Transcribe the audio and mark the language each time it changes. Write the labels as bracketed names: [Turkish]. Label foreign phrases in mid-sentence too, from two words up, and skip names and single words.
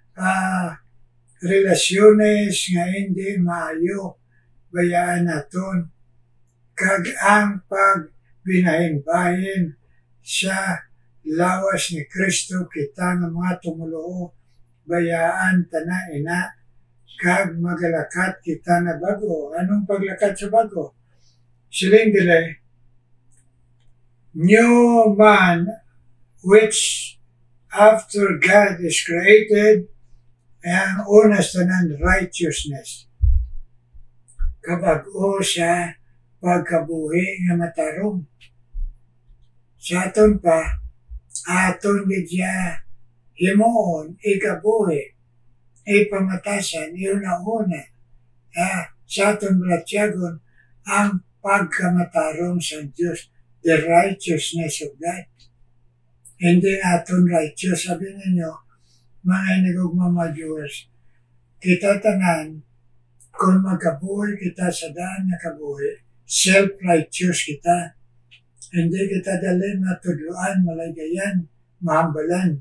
[Hiligaynon] relasyones nga hindi maayo, bayaan naton, kag ang pagbinahin-bahin sa lawas ni Kristo kita nga mga tumuloo, bayaan tana ina, kag magalakat kita na bago. Anong paglakat sa bago? Siling dire, [English] new man which after God is created [Hiligaynon] ang unas tanan [English] righteousness. [Hiligaynon] Kabag-o siya pagkabuhi nga matarong. Sa aton pa, aton gidya himuon, ikabuhi, ipamatasan, iuna-una. Sa aton balatyagon, ang pagkamatarong sa Diyos, [English] the righteousness of God. [Hiligaynon] Hindi aton righteous, sabi ninyo, mga inigog mga viewers, kita tanan, kung magkabuhi kita sa daan na kabuhi, self-righteous kita. Hindi kita dalhin matudluan, malaygayan, mahambalan.